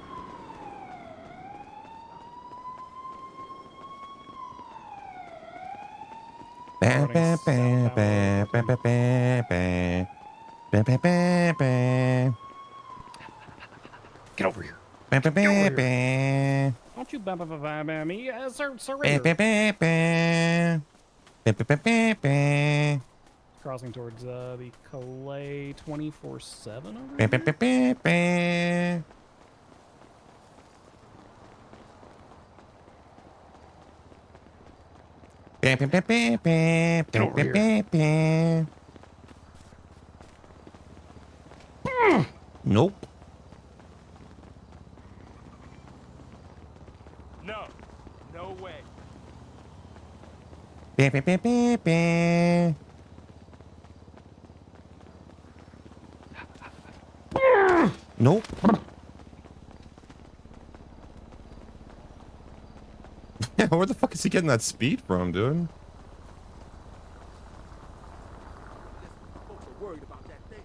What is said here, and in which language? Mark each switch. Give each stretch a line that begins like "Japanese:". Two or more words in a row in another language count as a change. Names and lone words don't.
English: Bam, bam, bam, bam, bam, bam, bam, bam. Bam, bam, bam, bam. Get over here. Bam, bam, bam, bam. Don't you bam me, sir, Bam, surrender. bam, bam, bam. Bam, bam, bam, bam. Crossing towards the Calais 24/7 over Bam, here. bam, bam, bam, bam. Bam, bam, bam, bam, bam. Bam, bam, bam, bam. Nope. No. No way. Bam, bam, bam, bam, bam. Nope. Where the fuck is he getting that speed from, dude? Folks are worried about that thing.